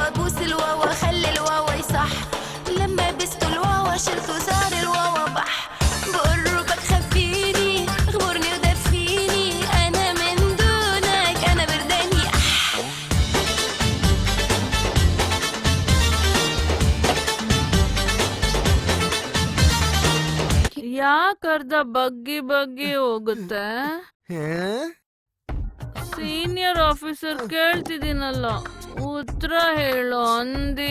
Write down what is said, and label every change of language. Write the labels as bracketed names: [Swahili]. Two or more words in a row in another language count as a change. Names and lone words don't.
[Arabic] بوس الواوا خلي الواوا يصح لما بست الواوا شلته صار الواوا بح بقربك خبيني اغمرني ودفيني انا من دونك انا برداني [Kannada] ಯಾಕರ್ಧ ಬಗ್ಗಿ ಬಗ್ಗಿ ಹೋಗುತ್ತೆ? [English] senior officer [Kannada] ಕೇಳ್ತಿದ್ದೀನಲ್ಲ, ಉತ್ತರ ಹೇಳೋ ಅಂದಿ.